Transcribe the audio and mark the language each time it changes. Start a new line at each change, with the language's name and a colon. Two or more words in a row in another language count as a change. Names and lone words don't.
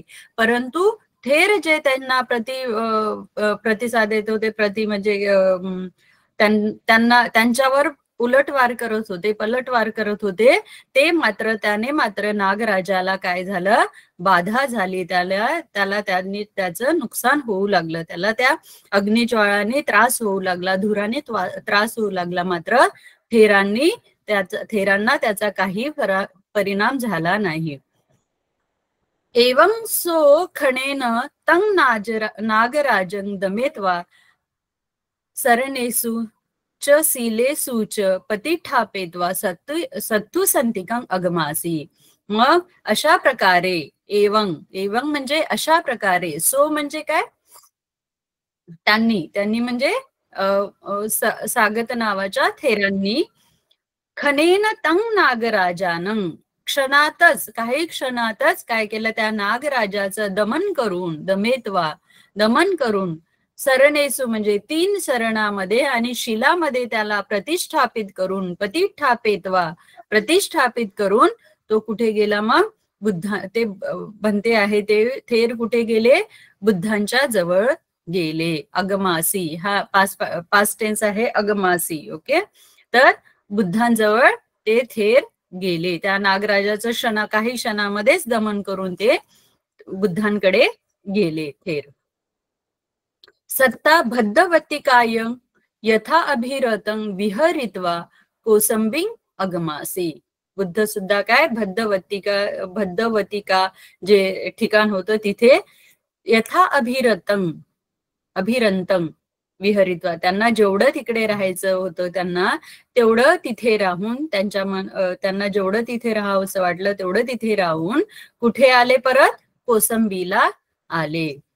Marathi: परंतु थेर जे त्यांना प्रतिसाद देत होते, म्हणजे त्यांच्यावर उलटवार करत होते, पलटवार करत होते, त्याने मात्र नागराजाला काय झालं, बाधा झाली, त्याला त्यांनी त्याचं नुकसान होऊ लागलं, त्याला त्या अग्निज्वाळाने त्रास होऊ लागला, धुराने त्रास होऊ लागला. मात्र थेरांना त्याचा काही परिणाम झाला नाही.
Pali: एवं सो खणेन तं नागराजं दमेत्वा सरणेषु च सीलेषु च पतिष्ठापयित्वा सत्तु संतिकं अगमासी.
Marathi: मग अशा प्रकारे एवं म्हणजे अशा प्रकारे, सो म्हणजे काय, त्यांनी म्हणजे सागत नावाच्या थेरांनी
Pali: खनेन तं नागराजानं
Marathi: काही क्षणातच काय केलं, त्या नागराजाचं दमन करून सरणेसु म्हणजे 3 सरणामध्ये आणि शिलामध्ये त्याला प्रतिष्ठापित करून तो कुठे गेला, मग ते बनते आहे ते थेर कुठे गेले, बुद्धांच्या जवळ गेले. अगमासी, हा
English: past tense
Marathi: आहे, अगमासी. ओके, तर बुद्धांजवळ ते थेर गेले. त्या नागराजाचं काही क्षणामध्येच दमन करून ते बुद्धांकडे गेले थेर.
Pali: सत्ता भद्दवतिकाय यथा अभिरतं विहरित्वा कोसंबिं अगमासी.
Marathi: बुद्ध सुद्धा काय, भद्दवतिका जे ठिकाण होतं तिथे
Pali: यथा अभिरतं विहरित्वा,
Marathi: त्यांना जेवढं तिकडे राहायचं होतं त्यांना तेवढं तिथे राहून, त्यांना जेवढं तिथे राहावं असं वाटलं तेवढं तिथे राहून कुठे आले, परत कोसंबीला आले.